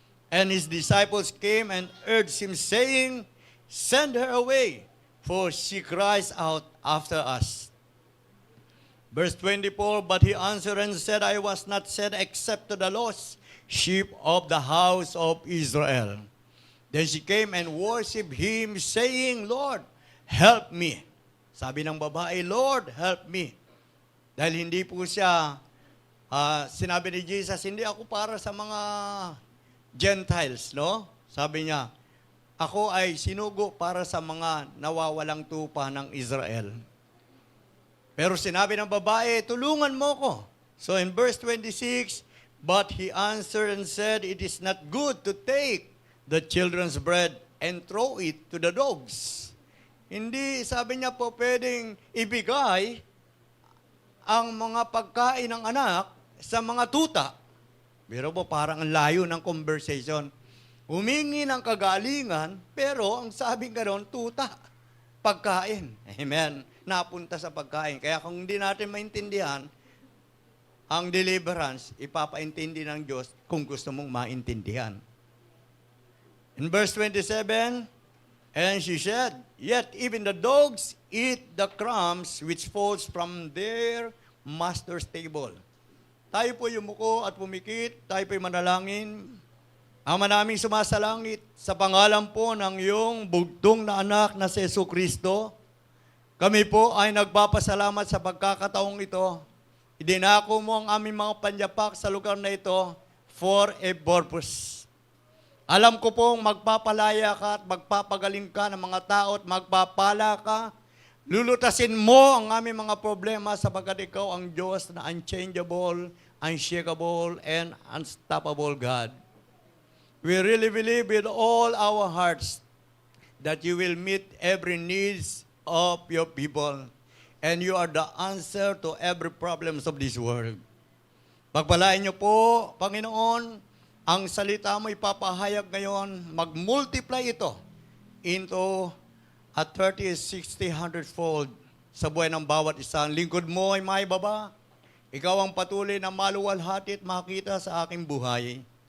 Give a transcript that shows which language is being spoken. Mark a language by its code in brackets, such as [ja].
[en] And his disciples came and urged him, saying, Send her away, for she cries out after us. Verse 24, but he answered and said, I was not sent except to the lost sheep of the house of Israel. Then she came and worshipped him, saying, Lord, help me. [tl] Sabi ng babae, [en] Lord, help me. [tl] Dahil hindi po siya, sinabi ni Jesus, hindi ako para sa mga Gentiles, no? Sabi niya, ako ay sinugo para sa mga nawawalang tupa ng Israel. Pero sinabi ng babae, tulungan mo ko. [en] So in verse 26, but he answered and said, it is not good to take the children's bread and throw it to the dogs. [tl] Hindi, sabi niya po, pwedeng ibigay ang mga pagkain ng anak sa mga tuta. Pero po, parang ang layo ng conversation. Humingi ng kagalingan, pero ang sabing gano'n, tuta. Pagkain. Amen. Napunta sa pagkain. Kaya kung hindi natin maintindihan, ang deliverance, ipapaintindi ng Diyos kung gusto mong maintindihan. [en] In verse 27, and she said, Yet even the dogs eat the crumbs which falls from their master's table. [tl] Tayo po yumuko at pumikit, tayo po'y manalangin. Ama naming sumasalangit, sa pangalan po ng iyong bugtong na anak na si Jesucristo, kami po ay nagpapasalamat sa pagkakataong ito. Idinako mo ang aming mga panyapak sa lugar na ito [en] for a purpose. [tl] Alam ko pong magpapalaya ka at magpapagaling ka ng mga tao at magpapala ka. Lulutasin mo ang aming mga problema sapagkat ikaw ang Diyos na unchangeable [en] unshakable, and unstoppable God. We really believe with all our hearts that you will meet every needs of your people, and you are the answer to every problems of this world. [tl] Pagpalain niyo po, Panginoon, ang salita mo ipapahayag ngayon, mag-multiply ito [en] into a 30, 60, 100-fold [tl] sa buhay ng bawat isang lingkod mo ay maibaba. Ikaw ang patuloy na maluwalhati at makita sa aking buhay.